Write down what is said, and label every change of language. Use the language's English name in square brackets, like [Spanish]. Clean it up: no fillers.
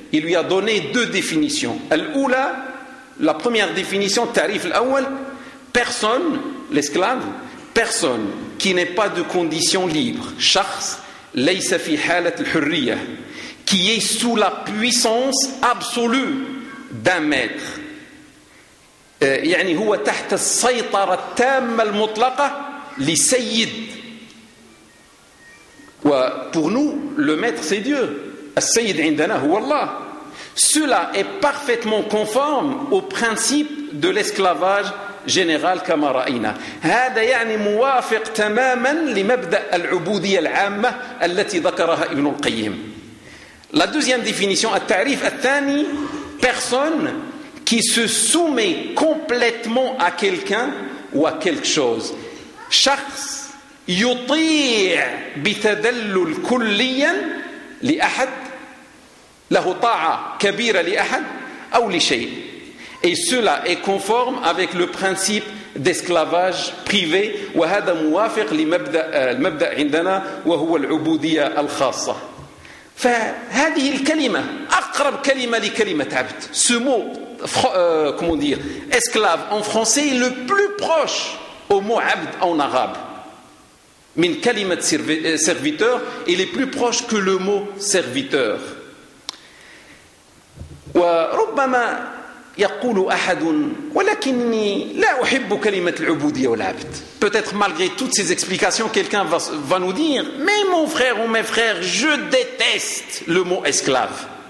[French] Il lui a donné deux définitions. [Arabic] Al-oula, [French] la première définition, [Arabic] ta'rif al-awwal, [French] personne, l'esclave, personne qui n'est pas de condition libre, [Arabic] shakhs laysa fi halat al-hurriya, [French] qui est sous la puissance absolue d'un maître. [Arabic] يعني هو تحت السيطرة التامة المطلقة لسيد. [French] Pour nous, le maître c'est Dieu. [Arabic] السيد عندنا هو الله. [French] Cela est parfaitement conforme au principe de l'esclavage général [Arabic] كما رأينا. هذا يعني موافق تماما لمبدأ العبودية العامة التي ذكرها ابن القيم. [French] La deuxième définition, [Arabic] at-ta'rif at-thani, [French] personne qui se soumet complètement à quelqu'un ou à quelque chose. [Arabic] شخص يطيع بتدلل كليا لأحد له طاعة كبيرة لأحد أو لشيء. [French] Et cela est conforme avec le principe d'esclavage privé. [Arabic] وهذا موافق لمبدأ عندنا وهو العبودية الخاصة. فهذه الكلمة أقرب كلمة لكلمة عبد. [French] Ce mot, comment dire, esclave en français est le plus proche au mot عبد en arabe. [Arabic] من كلمة [French] serviteur, il est plus proche que le mot serviteur. [Arabic] وربما يقول أحد ولكني لا أحب كلمة العبودية والعبد. [French] Peut-être malgré toutes ces explications, quelqu'un va nous dire, mais mon frère ou mes frères, je déteste le mot esclave.